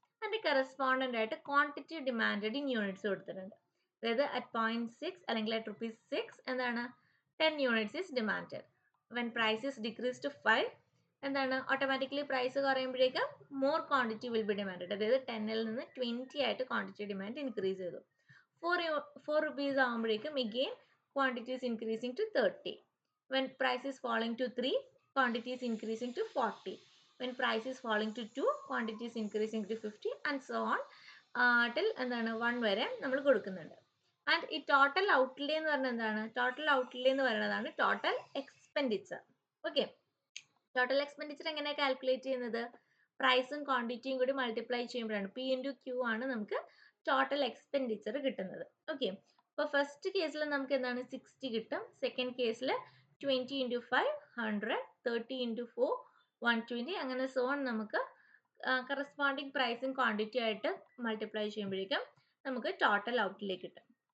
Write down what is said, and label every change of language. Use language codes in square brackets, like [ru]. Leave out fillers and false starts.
[ml] അതിന്റെ കറസ്പോണ്ടന്റ് ആയിട്ട് [en] quantity demanded in units [ml] കൊടുത്തിട്ടുണ്ട്. അതായത് അറ്റ് 0.6 അല്ലെങ്കിൽ അറ്റ് ₹6 എന്താണ് [en] 10 units is demanded. When price is decrease to 5 എന്താണ് automatically price [ml] കുറയുമ്പോഴേക്കും [en] More quantity will be demanded. [ml] അതായത് 10ൽ നിന്ന് 20 ആയിട്ട് ക്വാണ്ടിറ്റി ഡിമാൻഡ് ഇൻക്രീസ് ചെയ്തു. [en] 4 rupees [ml] ആകുമ്പോഴേക്കും [en] again quantity is increasing to 30. When price is falling to 3, quantity is increasing to 40. When price is falling to 2, quantity is increasing to 50 and so on till [ml] എന്താണ് 1 വരെ നമ്മൾ കൊടുക്കുന്നുണ്ട്. And ഈ total outlay എന്ന് പറഞ്ഞാൽ എന്താണ്? Total outlay എന്ന് പറയുന്നതാണ് total expenditure. Okay, total expenditure എങ്ങനെയാണ് കാൽക്കുലേറ്റ് ചെയ്യുന്നത്? പ്രൈസും ക്വാണ്ടിറ്റിയും കൂടി മൾട്ടിപ്ലൈ ചെയ്യുമ്പോഴാണ് P into Q ആണ് നമുക്ക് ടോട്ടൽ എക്സ്പെൻഡിച്ചർ കിട്ടുന്നത്. ഓക്കെ, അപ്പോൾ ഫസ്റ്റ് കേസിൽ നമുക്ക് എന്താണ് 60 കിട്ടും. സെക്കൻഡ് കേസിൽ 20 into 5 100, 30 into 4 120 അങ്ങനെ സോ ഓൺ നമുക്ക് കറസ്പോണ്ടിങ് പ്രൈസും ക്വാണ്ടിറ്റി ആയിട്ട് മൾട്ടിപ്ലൈ ചെയ്യുമ്പോഴേക്കും നമുക്ക് ടോട്ടൽ ഔട്ട്ലേ കിട്ടും.